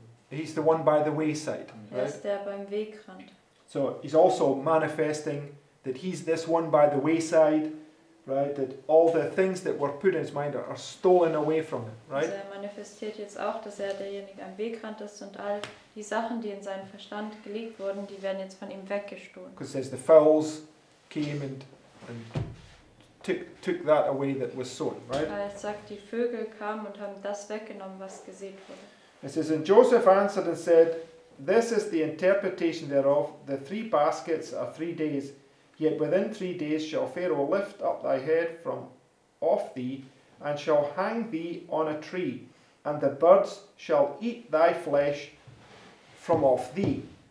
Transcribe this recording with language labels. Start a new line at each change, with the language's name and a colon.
English: He's the one by the wayside,
German: Er
English: right?
German: ist der beim Wegrand.
English: So he's also manifesting that he's this one by the wayside, right? That all the things that were put in his mind are stolen away from him, right?
German: Also er manifestiert jetzt auch, dass er derjenige am Wegrand ist und all die Sachen, die in seinen Verstand gelegt wurden, die werden jetzt von ihm weggestohlen.
English: Because it says the fowls came and took that away that was sown, right?
German: Weil es sagt, die Vögel kamen und haben das weggenommen, was gesät wurde.
English: It says, and Joseph answered and said, This is the interpretation thereof. The 3 baskets are 3 days, yet within 3 days shall Pharaoh lift up thy head from off thee, and shall hang thee on a tree, and the birds shall eat thy flesh from off thee.